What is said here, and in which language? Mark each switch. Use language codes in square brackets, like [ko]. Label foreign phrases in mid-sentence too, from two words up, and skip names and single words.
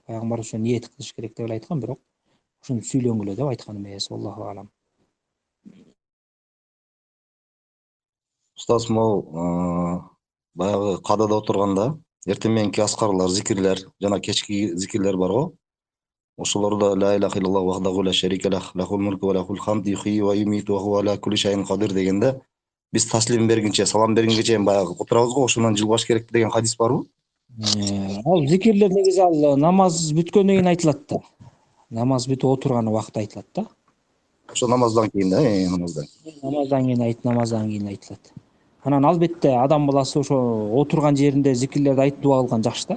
[ky] Пайгамбар ошо ниет кылыш керек деп эле айткан, бирок ошону сүйлөнгүлө деп айткан эмес. [ar] الله أعلم. [ky] Устаз, могу баягы кадада отурганда эртең мененки аскарлар, зикирлер жана кечки зикирлер бар го. Ошолордо [ar] لا إله إلا الله وحده لا شريك له له الملك وله الحمد يحيي ويميت وهو على كل شيء قدير [ky] дегенде биз таслим бергенче, салам бергенге чейин баягы отурабыз го, ошондон жылбаш керек деген хадис барбы? Ал зикирлер негизи ал намаз бүткөндөн кийин айтылат да. Намаз бүтүп отурган убакта айтылат да. Ошо намаздан кийин да, намаздан. Намаздан кийин айтылат. Анан албетте адам баласы ошо отурган жеринде зикирлерди айтып дуа кылган жакшы да.